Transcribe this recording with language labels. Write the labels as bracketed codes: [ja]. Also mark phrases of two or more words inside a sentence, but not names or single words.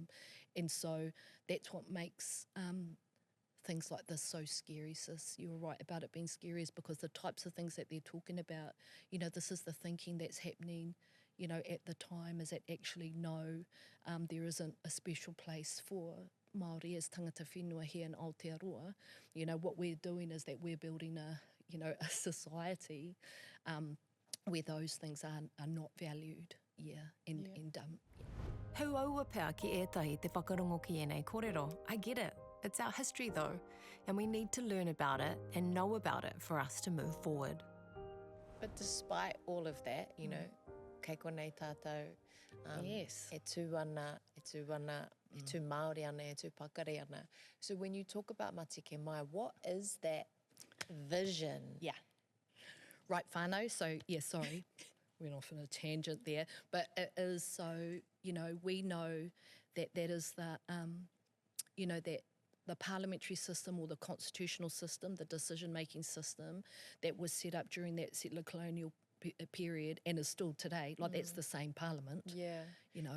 [en] And so that's what makes things like this so scary, sis. You were right about it being scary, is because the types of things that they're talking about, you know, this is the thinking that's happening, you know, at the time, is that actually no, there isn't a special place for Māori as [mi] tangata whenua [en] here in Aotearoa. You know, what we're doing is that we're building a society where those things are not valued, and [mi] Hu aua pea ki ētahi te whakarongo ki ēnei kōrero. [en] I get it. It's our history though, and we need to learn about it and know about it for us to move forward. But despite all of that, you know, [mi] kei konei tātou, [en] Yes. [mi] e tūana, e tū Māori ana, e tū pakari ana. [en] So when you talk about Matike Mai, what is that vision? Yeah. Right, whānau. So, yeah, sorry, went off on a tangent there. But it is so, you know, we know that that is the, you know, that the parliamentary system or the constitutional system, the decision-making system that was set up during that settler colonial period and is still today, like that's the same parliament, you know.